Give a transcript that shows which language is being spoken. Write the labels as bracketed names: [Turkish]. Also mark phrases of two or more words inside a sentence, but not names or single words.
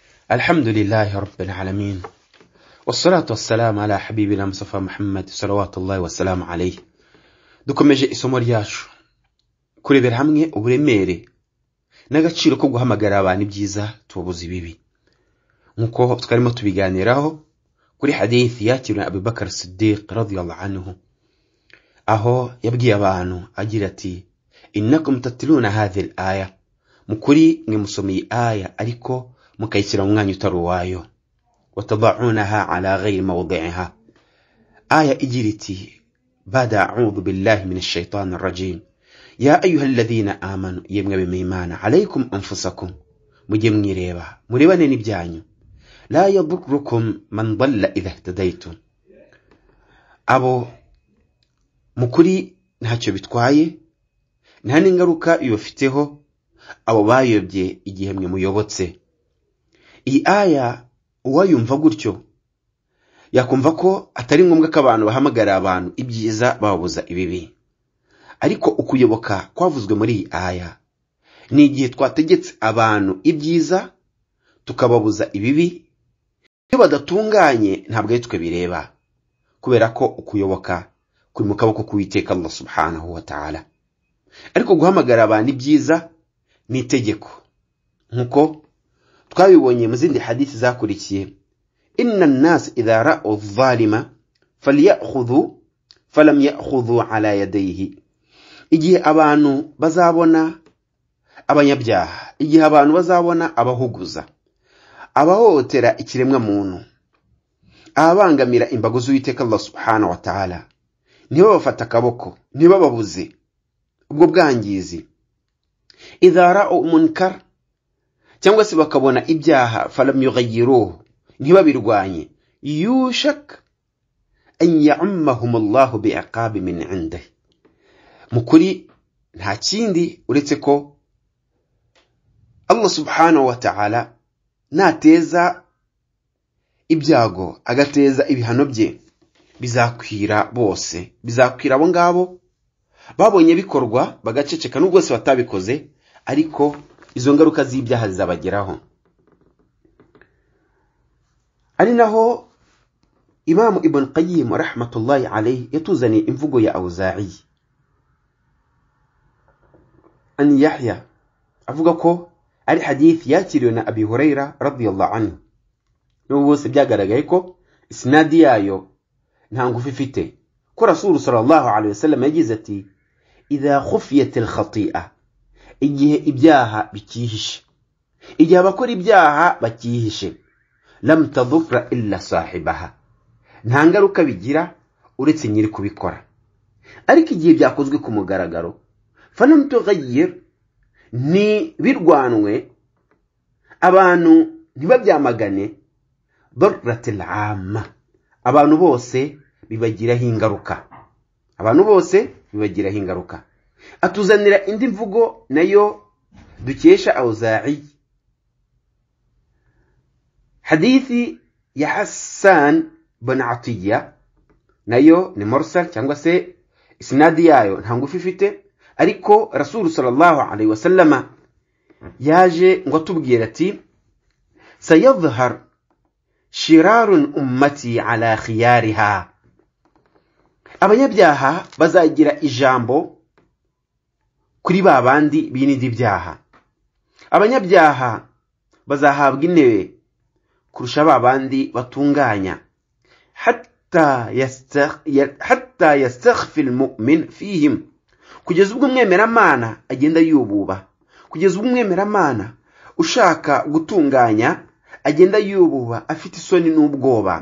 [Arabic] الحمد لله رب العالمين والصلاة والسلام على حبيبنا مصطفى محمد صلوات الله والسلام عليه. [Kinyarwanda] dukomeje isomo ryacu kurebera hamwe uburemere n'agaciro ko guhamagara abantu ibyiza tubuze ibibi, nkuko twarimo tubiganiraho kuri hadithi yakiriwe Abu Bakr Siddiq [Arabic] رضي الله عنه, [Kinyarwanda] aho yabwiye abantu agira ati [Arabic] إنكم تتلون هذه الآية, [Kinyarwanda] mukuri mwe musomeye aya ariko mukayishyira mu mwanya utari uwayo, [Arabic] وتضعونها على غير موضعها. [Kinyarwanda] aya igira iti bada [Arabic] أعوذ بالله من الشيطان الرجيم يا أيها الذين آمنوا, [Kinyarwanda] yemwe b'imana, [Arabic] عليكم أنفسكم, [Kinyarwanda] mujye mwireba murebane n'ibyanyu, [Arabic] لا يضركم من ضل إذا اهتديتم, [Kinyarwanda] abo mukuri ntacyo bitwaye, nta n'ingaruka bibafiteho abo bayobye igihe mwe muyobotse. Iyi aya uwayumva gutyo yakumva ko atari ngombwa ko abantu bahamagara abantu ibyiza babuza ibibi, ariko ukuyoboka kwavuzwe muri iyi aya ni igihe twategetse abantu ibyiza tukababuza ibibi. Iyo badatunganye ntabwo ari twe bireba, kubera ko ukuyoboka kuri mu kaboko k'Uwiteka [Arabic] الله سبحانه وتعالى, [Kinyarwanda] ariko guhamagara abantu ibyiza ni itegeko, nkuko twabibonye mu zindi hadithi zakurikiye. [Arabic] إن الناس إذا رأوا الظالم فليأخذوا فلم يأخذوا على يديه, [Kinyarwanda] igihe abantu bazabona abanyabyaha, igihe abantu bazabona abahuguza, abahohotera ikiremwa muntu, ababangamira imbago z'Uwiteka [Arabic] الله سبحانه وتعالى, [Kinyarwanda] nibo bafata akaboko, nibo babuze ubwo bwangizi. [Arabic] إذا رأوا منكرا, [Kinyarwanda] cyangwa se bakabona ibyaha, [Arabic] فلم يغيروه, ntibabirwanye, يوشك أن يعمهم الله بعقاب من عنده, [Kinyarwanda] mukuri nta kindi uretse ko [Arabic] الله سبحانه وتعالى [Kinyarwanda] nateza ibyago agateza ibihano bye bizakwira bose, bizakwira abo ngabo babonye bikorwa bagaceceka n'ubwo se batabikoze, ariko izo ngaruka z'ibyaha zizabageraho. ari naho Imam Ibn Qayyim [Arabic] رحمة الله عليه [Kinyarwanda] yatuzani imvugo ya Awza'i an Yahya, avuga ko ari hadith yakiriwe na Abi Huraira [Arabic] رضي الله عنه, [Kinyarwanda] n'ubwo bose byagaragaye ko isnadi yayo nta ngufu ifite, ko Rasul [Arabic] صلى الله عليه وسلم [Kinyarwanda] yagize ati [Arabic] إذا خفيت الخطيئة, [Kinyarwanda] igihe ibyaha bikihishe, igihe abakora ibyaha bakihishe, [Arabic] لم تضر إلا صاحبها, [Kinyarwanda] nta ngaruka bigira uretse nyiri kubikora. ariko igihe byakozwe ku mugaragaro, [Arabic] فلم تغير, [Kinyarwanda] ni birwanwe, abantu ntibabyamagane, [Arabic] ضرت العامة, [Kinyarwanda] abantu bose bibagiraho ingaruka, abantu bose bibagiraho ingaruka. atuzanira indi mvugo nayo dukesha Awza'i, hadithi ya Hassan bin Atiyya, nayo ni mursal cyangwa se isnadi yayo nta ngufu ifite, ariko Rasul [Arabic] صلى الله عليه وسلم [Kinyarwanda] yaje ngo atubwira ati [Arabic] سيظهر شرار أمتي على خيارها, [Kinyarwanda] abanyabyaha bazagira ijambo kuri babandi binindi byaha, abanyabyaha bazahabwa intebe kurusha babandi batunganya, [Arabic] حتى يستخفي المؤمن فيهم, [Kinyarwanda] kugeza ubwo umwemeramana agenda yububa, kugeza ubwo umwemeramana ushaka gutunganya agenda yububa afite isoni n'ubwoba.